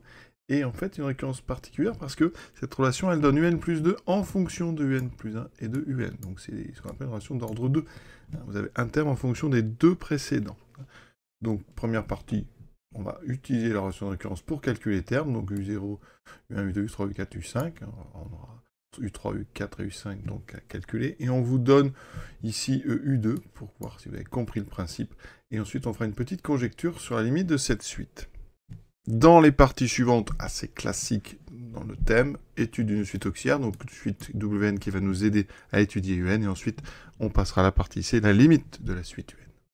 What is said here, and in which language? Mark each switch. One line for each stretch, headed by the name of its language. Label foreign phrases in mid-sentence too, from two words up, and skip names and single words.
French: Et en fait une récurrence particulière parce que cette relation elle donne UN plus 2 en fonction de UN plus 1 et de UN. Donc c'est ce qu'on appelle une relation d'ordre 2. Vous avez un terme en fonction des deux précédents. Donc première partie, on va utiliser la relation de récurrence pour calculer les termes, donc U0, U1, U2, U3, U4, U5, on aura U3, U4 et U5 donc à calculer, et on vous donne ici U2 pour voir si vous avez compris le principe, et ensuite on fera une petite conjecture sur la limite de cette suite. Dans les parties suivantes, assez classiques dans le thème, étude d'une suite auxiliaire, donc suite WN qui va nous aider à étudier UN, et ensuite on passera à la partie C, la limite de la suite UN.